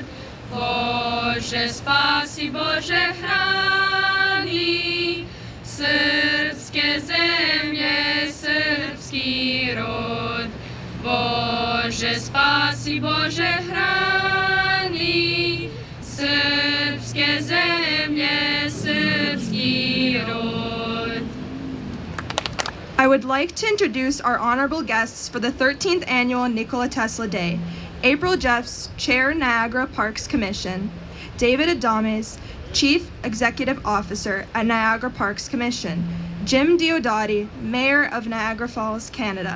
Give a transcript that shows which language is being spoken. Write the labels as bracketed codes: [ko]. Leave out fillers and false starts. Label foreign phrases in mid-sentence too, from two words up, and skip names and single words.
[sr] Bože spasi, Bože hrani srpske zemlje, srpski rod. Bože spasi, Bože hrani srpske zemlje, srpski rod. [en] I would like to introduce our honorable guests for the 13th annual Nikola Tesla Day. April Jeffs, Chair, Niagara Parks Commission. David Adames, Chief Executive Officer at Niagara Parks Commission. Jim Diodati, Mayor of Niagara Falls, Canada.